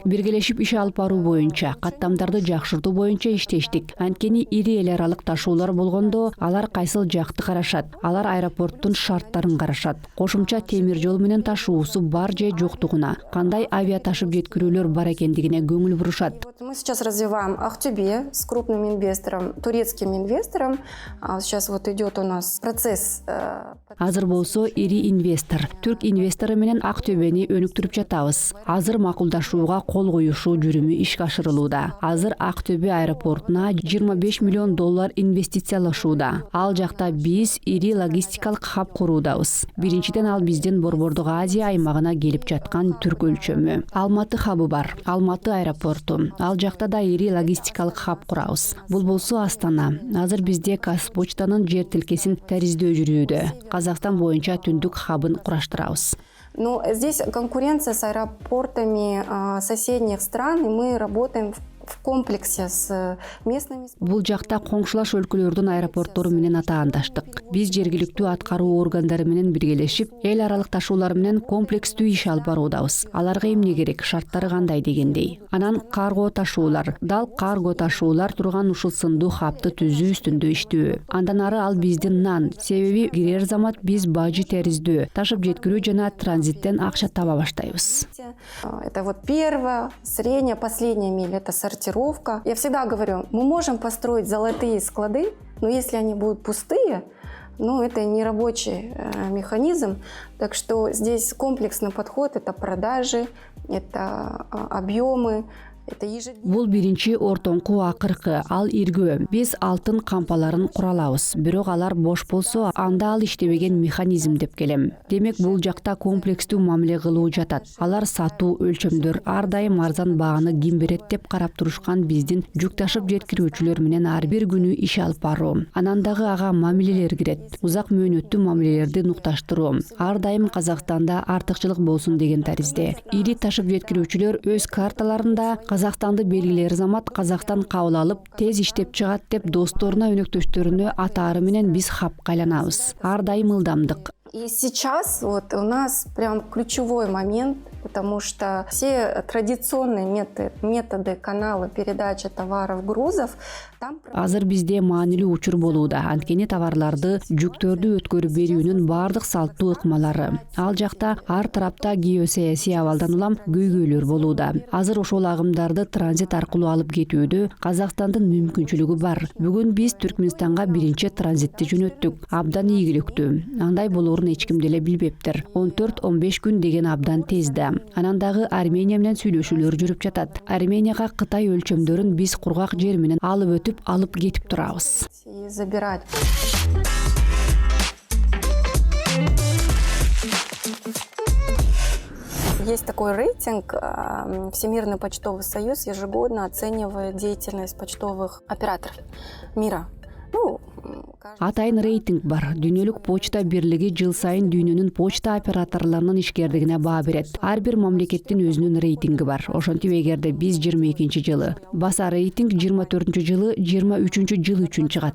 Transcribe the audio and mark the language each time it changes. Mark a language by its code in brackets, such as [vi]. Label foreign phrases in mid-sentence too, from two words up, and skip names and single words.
[ky] Биргелешип иш алып баруу боюнча, каттамдарды жакшыртуу боюнча иштештик. Анткени ири эл аралык ташуулар болгондо алар кайсыл жакты карашат. Алар аэропорттун шарттарын карашат. Кошумча темир жол менен ташуусу бар же жоктугуна, кандай авиа ташып жеткирүүлөр бар экендигине көңүл бурушат. [ru] Мы сейчас развиваем Актюбе с крупным инвестором, турецким инвестором. Сейчас вот идет у нас процесс. [ky] Азыр болсо ири инвестор, түрк инвестору менен Актөбени өнүктүрүп жатабыз. Азыр макулдашууга кол коюшуу жүрүмү ишке ашырылууда. Азыр Актөбе аэропортуна $25 миллион инвестициялашууда. Ал жакта биз ири логистикалык хаб куруудабыз. Биринчиден ал биздин Борбордук Азия аймагына келип жаткан түрк өлчөмү. Алматы хабы бар, Алматы аэропорту. Ал жакта да ири логистикалык хаб курабыз. Бул болсо Астана. Азыр бизде Казпочтанын жер тилкесин териздөө жүрүүдө. Казакстан боюнча түндүк хабын кураштырабыз. [ru] Но здесь конкуренция с аэропортами соседних стран, и мы работаем в комплексе с местными. [ky] Бул жакта коңшулаш өлкөлөрдүн аэропорттору менен атаандаштык. Биз жергиликтүү аткаруу органдары менен биргелешип, эл аралык ташуулар менен комплекстүү иш алып баруудабыз. Аларга эмне керек, шарттары кандай дегендей. Анан карго ташуулар, дал карго ташуулар турган ушул сындуу хабты түзүү үстүндө иштөө. Андан ары ал биздин нан, себеби кирер замат биз бажы териздөө, ташып жеткирүү жана транзиттен акча таба баштайбыз. [ru] Это вот первая, средняя, последняя миля, это сортировка. Я всегда говорю, мы можем построить золотые склады, но если они будут пустые, это не рабочий механизм. Так что здесь комплексный подход, это продажи, это объемы. [ky] Бул биринчи ортоңку акыркы, ал иргөө. Биз алтын кампаларын куралабыз. Бирок алар бош болсо, анда ал иштебеген механизм деп келем. Демек бул жакта комплекстүү мамиле кылуу жатат. Алар сатуу өлчөмдөр, ар дайым арзан бааны ким берет деп карап турушкан биздин жүк ташып жеткирүүчүлөр менен ар бир күнү иш алып баруу. Анан дагы ага мамилелер кирет. Узак мөөнөттүү мамилелерди нукташтыруу. Ар дайым Казакстанда артыкчылык болсун деген таризде. Ири ташып жеткирүүчүлөр өз карталарында Казакстанды белгилер замат Казакстан кабыл алып, тез иштеп чыгат деп досторуна, өнөктөштөрүнө атаары менен биз хабка айланабыз. Ар дайым ылдамдык. [ru] И сейчас вот у нас прям ключевой момент, потому что все традиционные методы, каналы передачи товаров, грузов, там... [ky] Азыр бизде маанилүү учур болууда. Анткени товарларды, жүктөрдү өткөрүп берүүнүн бардык салттуу ыкмалары. Ал жакта ар тарапта геосаясий абалдан улам көйгөйлөр болууда. Азыр ошол агымдарды транзит аркылуу алып кетүүдө Казакстандын мүмкүнчүлүгү бар. Бүгүн биз Түркмөнстанга биринчи транзитти жөнөттүк. Абдан ийгиликтүү. Андай болоорун эч ким деле билбептир. 14-15 күн деген абдан тезде. Анан дагы Армения менен сүйлөшүүлөр жүрүп жатат. Арменияга Кытай өлчөмдөрүн биз кургак жер менен алып кетип турабыз. [ru] Забирать. Есть такой рейтинг, Всемирный почтовый союз ежегодно оценивает деятельность почтовых операторов мира. [ky] Атайын рейтинг бар. Дүйнөлүк почта бирлиги жыл сайын дүйнөнүн почта операторлорунун ишкерлигине баа берет. Ар бир мамлекеттин өзүнүн рейтинги бар. Ошентип эгерде биз 22 жылы баса рейтинг 24 жылы 23 жыл үчүн чыгат.